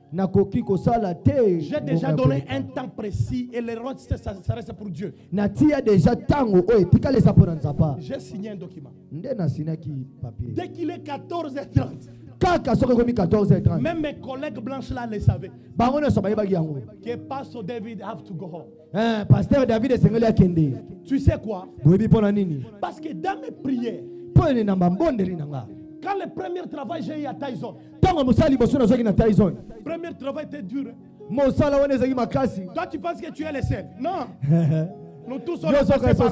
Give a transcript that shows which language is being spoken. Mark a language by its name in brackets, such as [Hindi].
[Lingala] nakoki kosala te. [French] J'ai déjà donné un temps précis et le reste, ça reste pour Dieu. [Lingala] natia déjà tango oyo etikalisa mpo na nzapa. [French] J'ai signé un document. [Lingala] nde nasinaki papier [French] Dès qu'il est 14h30, [Lingala] kaka soki ekomi 14h30 [French] même mes collègues blanches là le savaient. [Lingala] bango nyonso bayebaki yango. [English] Que Pastor David have to go home. [Lingala] Pasteur David esengeli akende. [French] Tu sais quoi? [Lingala] boyebi mpo na nini? [French] Parce que dans mes prières, [Lingala] mpo ene na bambondeli na nga. [French] quand le premier travail j'ai eu à Tyson, [Lingala] ntango mosala liboso nazwaki na Tyson, [French] le premier travail était dur. [Lingala] mosala wana ezalaki makasi. [French] Toi tu penses que tu es le seul? Non. Nous tous on est [Lingala] nyonso [French] passés par